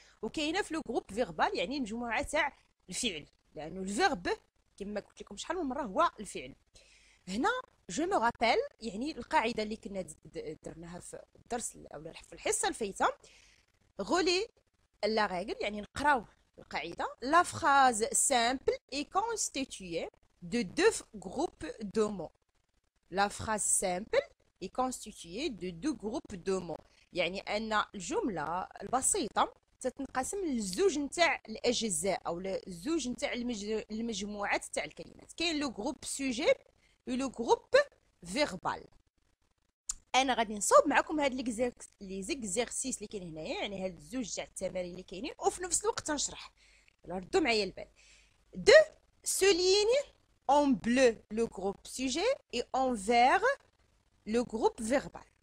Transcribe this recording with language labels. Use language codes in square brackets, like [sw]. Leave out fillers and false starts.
[ar] وكاينه في لو جروب فيربال يعني مجموعه تاع الفعل، لانه الفيرب كما قلت لكم شحال من مره هو الفعل. هنا [fr] جو مو رابيل [ar] يعني القاعده اللي كنا درناها في الدرس او في الحصه الفايته. غولي لا règle يعني نقراو القاعدة. [fr] La phrase simple est constituée de deux groupes de mots. La phrase simple est constituée de deux groupes de mots. [ar] يعني أن الجملة البسيطة تتنقسم لزوج نتاع الأجزاء أو لزوج نتاع المجموعات تاع الكلمات. كاين لو جروب سوجي و لو جروب فيربال. انا غادي نصوب معكم هاد لي زيكزيرسيس اللي كاين هنايا، يعني هاد الزوج تاع التمارين اللي كاينين، وفي نفس الوقت تنشرح. ردوا معايا البال. [fr] دو souligne en bleu le groupe sujet et en vert le groupe verbal.